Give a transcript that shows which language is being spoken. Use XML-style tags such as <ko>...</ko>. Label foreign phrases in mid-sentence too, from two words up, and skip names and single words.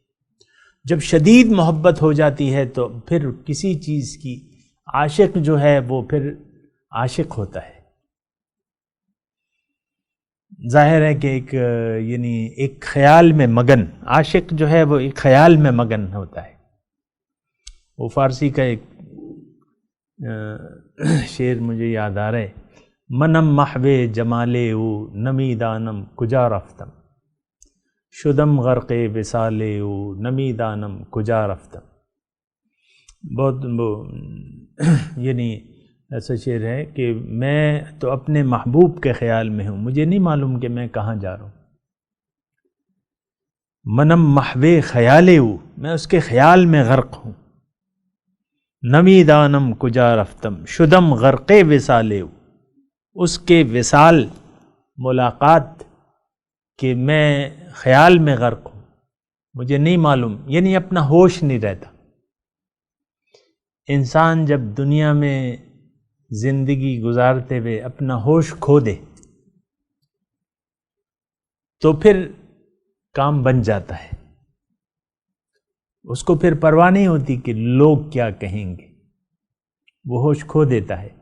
<ur>جب شدید محبت ہو جاتی ہے تو پھر کسی چیز کی عاشق جو ہے وہ پھر عاشق ہوتا ہے۔ ظاہر ہے کہ ایک خیال میں مگن، عاشق جو ہے وہ ایک خیال میں مگن ہوتا ہے۔ وہ فارسی کا ایک شعر مجھے یاد آ رہا ہے،</ur> <fa>منم محو جمالے او نمی دانم کجا رفتم، شدم غرق وصالے او نمی دانم کجا رفتم۔</fa> <ur>بہت ایسا شعر ہے کہ میں تو اپنے محبوب کے خیال میں ہوں، مجھے نہیں معلوم کہ میں کہاں جا رہا ہوں۔</ur> <fa>منم محو خیالے</fa> <ur>ہوں، میں اس کے خیال میں غرق ہوں۔</ur> <fa>نمی دانم کجا رفتم، شدم غرق وصالے</fa> <ur>ہوں، اس کے وصال ملاقات کہ میں خیال میں غرق ہوں، مجھے نہیں معلوم، یعنی اپنا ہوش نہیں رہتا۔ انسان جب دنیا میں زندگی گزارتے ہوئے اپنا ہوش کھو دے تو پھر کام بن جاتا ہے، اس کو پھر پرواہ نہیں ہوتی کہ لوگ کیا کہیں گے، وہ ہوش کھو دیتا ہے۔</ur>